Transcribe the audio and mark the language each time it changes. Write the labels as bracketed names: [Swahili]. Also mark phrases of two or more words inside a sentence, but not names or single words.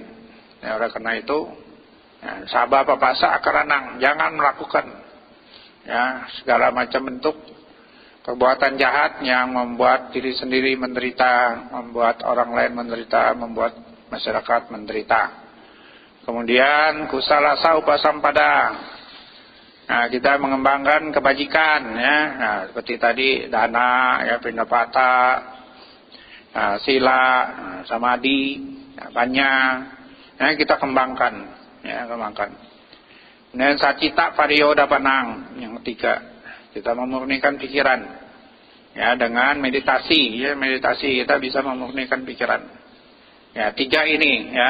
[Indonesian] Ya oleh karena itu ya, [Pali] sababa papasa karanang, [Indonesian] jangan melakukan ya segala macam bentuk perbuatan jahat yang membuat diri sendiri menderita, membuat orang lain menderita, membuat masyarakat menderita. [Pali] Kemudian kusalasa upasampada. [Indonesian] Nah, kita mengembangkan kebajikan ya. Nah, seperti tadi dana, ya pindapata, [Pali] sila, samadhi, panya. [Indonesian] Nah, kita kembangkan, ya kembangkan. Dan [Pali] sacita pariyodapanang [Indonesian] yang ketiga. Kita memurnikan pikiran ya dengan meditasi, ya meditasi kita bisa memurnikan pikiran. Ya 3 ini ya.